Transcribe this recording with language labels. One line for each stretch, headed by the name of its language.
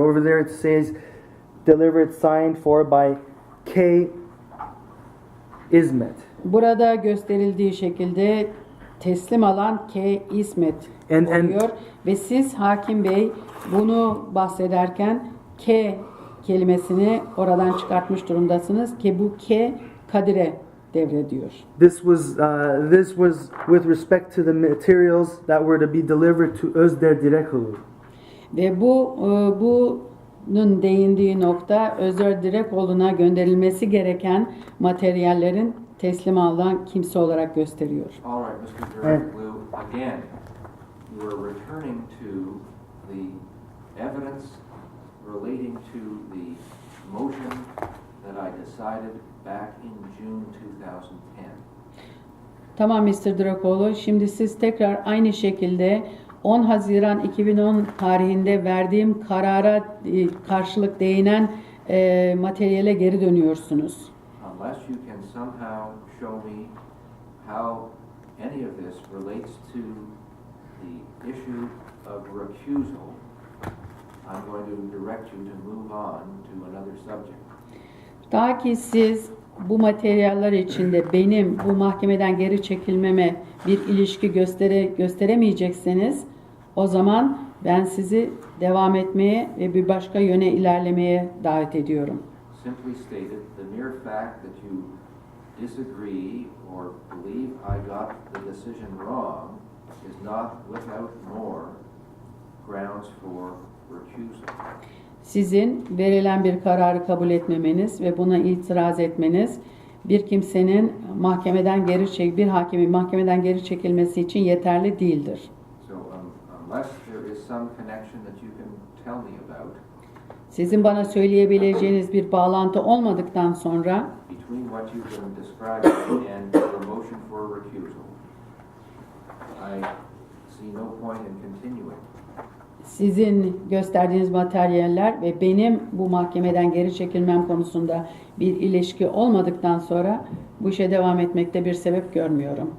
English: Over there it says delivered signed for by K. İsmet.
Turkish: Burada gösterildiği şekilde teslim alan K. İsmet oluyor ve siz hakim bey bunu bahsederken K kelimesini oradan çıkartmış durumdasınız ki bu K Kadir'e devrediyor.
English: This was with respect to the materials that were to be delivered to Özder Direkoglu.
Turkish: Ve bunun değindiği nokta Özder Direkoglu'na gönderilmesi gereken materyallerin teslim alınan kimse olarak gösteriyor.
English: All right, Mr. Direkoglu, again, you are returning to the evidence relating to the motion that I decided back in June 2010.
Turkish: Tamam Mr. Direkoglu, şimdi siz tekrar aynı şekilde 10 Haziran 2010 tarihinde verdiğim karara karşılık değinen materyale geri dönüyorsunuz.
English: Unless you can somehow show me how any of this relates to the issue of recusal, I'm going to direct you to move on to another subject.
Turkish: Ta ki siz bu materyaller içinde benim bu mahkemeden geri çekilmeme bir ilişki gösteremeyecekseniz o zaman ben sizi devam etmeye ve bir başka yöne ilerlemeye davet ediyorum.
English: Simply stated, the mere fact that you disagree or believe I got the decision wrong is not without more grounds for recusal.
Turkish: Sizin verilen bir kararı kabul etmemeniz ve buna itiraz etmeniz bir kimsenin bir hakimin mahkemeden geri çekilmesi için yeterli değildir.
English: So unless there is some connection that you can tell me about
Turkish: Sizin bana söyleyebileceğiniz bir bağlantı olmadıktan sonra
English: between what you've been describing and the motion for recusal, I see no point in continuing.
Turkish: sizin gösterdiğiniz materyaller ve benim bu mahkemeden geri çekilmem konusunda bir ilişki olmadıktan sonra bu işe devam etmekte bir sebep görmüyorum.